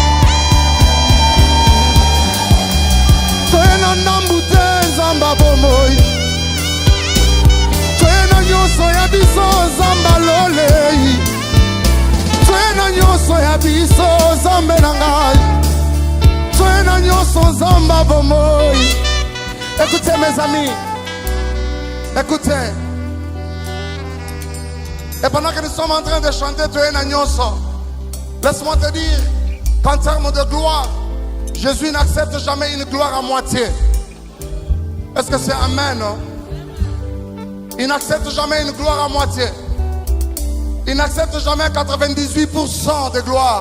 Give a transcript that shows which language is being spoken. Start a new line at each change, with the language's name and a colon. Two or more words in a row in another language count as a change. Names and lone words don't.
Lingala: Toye na ndambu te Nzamba bomoi. Toye na nyonso ya biso Nzamba lolei. Toye na nyonso ya biso Nzambe na ngai. Toye na nyonso Nzamba bomoi.
French: Écoutez mes amis, écoutez. Et pendant que nous sommes en train de chanter
Lingala: Toye na nyonso,
French: laisse-moi te dire qu'en termes de gloire, Jésus n'accepte jamais une gloire à moitié. Est-ce que c'est amen? Non? Il n'accepte jamais une gloire à moitié. Il n'accepte jamais 98% de gloire.